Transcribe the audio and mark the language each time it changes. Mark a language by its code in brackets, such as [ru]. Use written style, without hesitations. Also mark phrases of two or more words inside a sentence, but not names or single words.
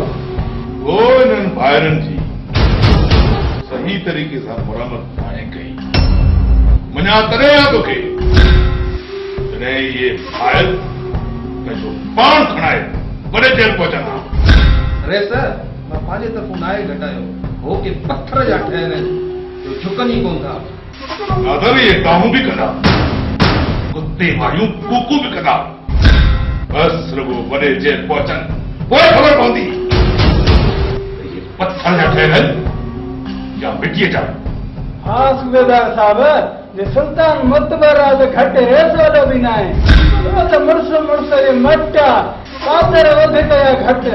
[sd] वो इन्हनि भाइरनि जी सही तरीक़े सां मुरामत नाहे कई। मञा तॾहिं आहे तोखे जॾहिं इहे भाइर पंहिंजो पाण खणाए वॾे जेल पहुचंदा। रहे सर मां पंहिंजे तरफ़ूं नाहे घटायो, हो के पत्थर जा ठहियल आहिनि जो झुकनि ई कोन था। नादर ये कामू भी कदा, कुत्ते मायूं कूकू भी कदा। बस रुगो वॾे जेल पहुचन पोइ ख़बर पवंदी ये पत्थर जा ठहियल आहिनि या मिटीअ जा। हाँ सूबेदार साहब, जे सुल्तान मुतबर आहे त घटि रेस वारो बि न आहे। त मुड़ुस जे मट आहे, पातर वधीक या घटि।